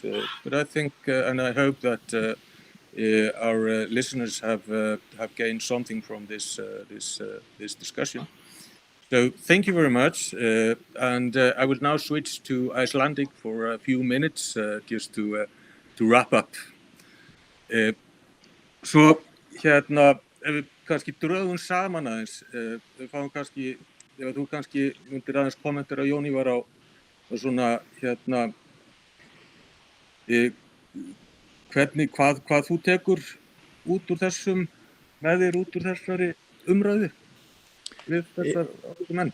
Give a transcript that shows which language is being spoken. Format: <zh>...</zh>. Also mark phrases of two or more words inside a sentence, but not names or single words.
<en>But I think and I hope that our listeners have gained something from this discussion. So thank you very much, and I will now switch to Icelandic for a few minutes just to wrap up.</en> <is>Svo hérna, ef við kannski drögum saman aðeins, við fáum kannski, ef þú kannski myndir aðeins kommentera Jón Ívar á svona hérna, hvernig, hvað þú tekur út úr þessum, með þér út úr þessari umræðu við þessar menn?</is>